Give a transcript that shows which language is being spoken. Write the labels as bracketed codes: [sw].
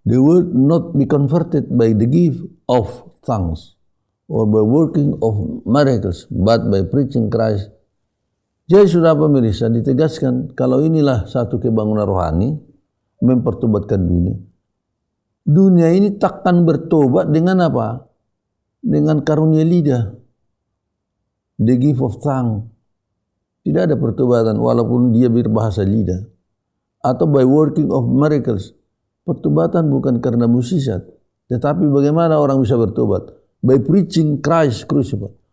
[en] The word not be converted by the gift of tongues or by working of miracles, but by preaching Christ. [id] Jadi sudah pemirsa ditegaskan kalau inilah satu kebangunan rohani mempertobatkan dunia. Dunia ini takkan bertobat dengan apa? Dengan karunia lidah. [en] The gift of tongue. [id] Tidak ada pertobatan walaupun dia berbahasa lidah. [en] Atau by working of miracles. [id] Pertobatan bukan karena mukjizat, tetapi bagaimana orang bisa bertobat? [en] By preaching Christ crucified.